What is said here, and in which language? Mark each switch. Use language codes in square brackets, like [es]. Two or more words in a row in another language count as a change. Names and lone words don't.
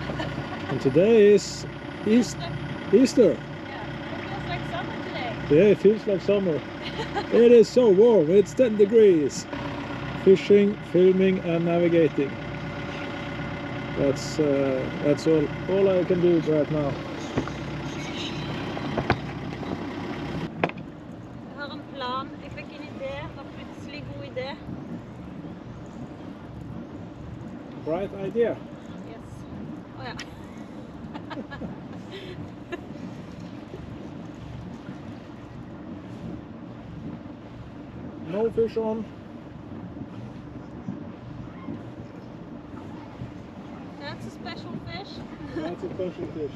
[en] And today is Easter. Yeah, it feels like summer today. Yeah, it feels like summer. It is so warm, it's 10 degrees. Fishing, filming and navigating. That's all I can do right now. [no] Jeg har en plan. Jeg fikk en idé. Det var plutselig god idé. [en] Bright idea. Yes. [no] Å ja. [en] No fish on. That's a special fish. That's a special fish.